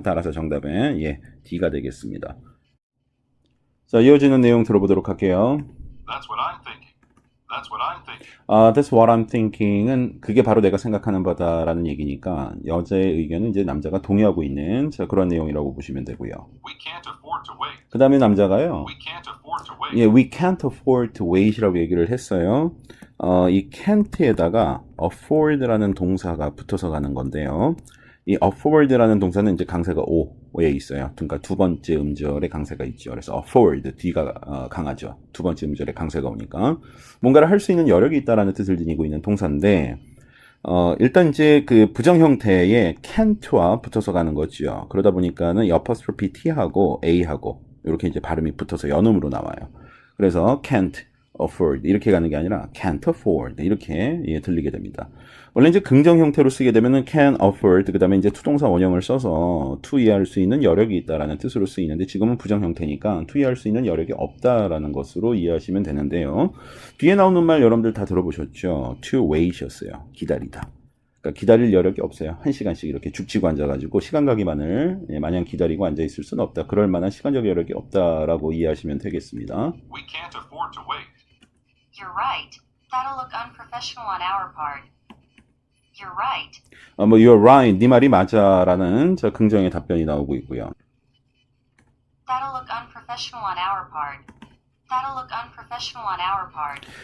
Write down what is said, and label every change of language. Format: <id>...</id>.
<ko>따라서 정답은 예, D가 되겠습니다. 자, 이어지는 내용 들어보도록 할게요.</ko> <en>That's what I'm thinking. That's what I'm thinking. That's what I'm thinking</en> <ko>은 그게 바로 내가 생각하는 바다라는 얘기니까 여자의 의견은 이제 남자가 동의하고 있는 자, 그런 내용이라고 보시면 되고요.</ko> <en>We can't afford to wait.</en> <ko>그 다음에 남자가요.</ko> <en>We can't afford to wait. 예, we can't afford to wait이라고</en> <ko>얘기를 했어요. 이 can't에다가 afford라는 동사가 붙어서 가는 건데요. 이 afford라는 동사는 이제 강세가 o에 있어요. 그러니까 두 번째 음절에 강세가 있죠. 그래서 afford, D가 강하죠. 두 번째 음절에 강세가 오니까. 뭔가를 할 수 있는 여력이 있다라는 뜻을 지니고 있는 동사인데, 일단 이제 그 부정 형태의 can't와 붙어서 가는 거죠. 그러다 보니까는 apostrophe T하고 A하고 이렇게 이제 발음이 붙어서 연음으로 나와요. 그래서</ko> <en>can't afford</en> <ko>이렇게 가는 게 아니라 can't afford 이렇게 예, 들리게 됩니다. 원래 이제 긍정 형태로 쓰게 되면은 can afford 그 다음에 이제 투동사 원형을 써서 투이할 수 있는 여력이 있다라는 뜻으로 쓰이는데 지금은 부정 형태니까 투이할 수 있는 여력이 없다라는 것으로 이해하시면 되는데요. 뒤에 나오는 말 여러분들 다 들어보셨죠? to wait이었어요. 기다리다. 그러니까 기다릴 여력이 없어요. 1시간씩 이렇게 죽치고 앉아가지고 시간 가기만을 예, 마냥 기다리고 앉아있을 수는 없다. 그럴 만한 시간적 여력이 없다라고 이해하시면 되겠습니다.</ko> <en>We can't afford to wait. You're right. That'll look unprofessional on our part. You're right.</en> <ko>뭐</ko> <en>you're right,</en> <ko>네 말이 맞아라는 저 긍정의 답변이 나오고 있고요.</ko> <en>That'll look unprofessional on our part. That'll look unprofessional on our part.</en>